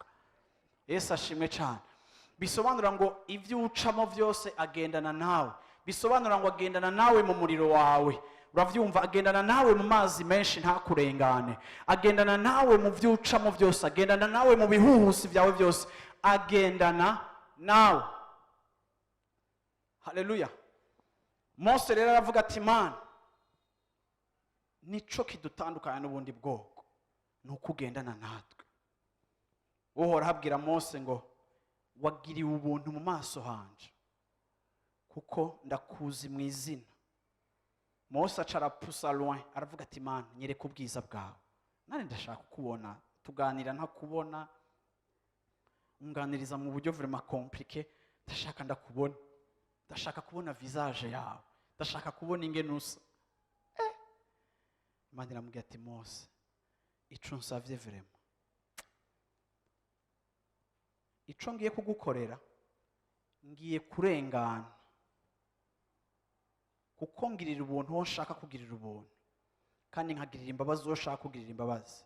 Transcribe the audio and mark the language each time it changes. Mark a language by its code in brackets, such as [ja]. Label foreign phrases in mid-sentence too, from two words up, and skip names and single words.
[rn] Yesu ashimwe cyane. Bisobanura ngo ivyo ucamo byose agendana nawe, bisobanura ngo agendana nawe mu muriro wawe, uravyumva, agendana nawe mu mazi menshi ntakurengane, agendana nawe mu vyo ucamo byose, agendana nawe mu bihuhusi byawe byose, agendana nawe. Haleluya. Mose rero aravuga ati Mana, nico kidutandukanya n'ubundi bwoko ni uko ugendana natwe. Uhoraho abwira Mose ngo wagiriwe ubuntu mu maso hanje kuko ndakuzi mu izina. Mose acarapusa loin aravuga ati Mana, nyereka ubwiza bwawe, nane ndashaka kubona, tuganira ntakubona, unganiriza mu buryo [fr] vraiment compliqué, [rn] ndashaka ndakubona, ndashaka kubona visage yawe, ndashaka kubona ingene usa. Imana iramubwira ati Mose, ico nsavye vraiment, ico ngiye kugukorera, ngiye kurengana kuko ngirira ubuntu wo nshaka kugirira ubuntu, kandi nkagirira imbabazi wo nshaka kugirira imbabazi.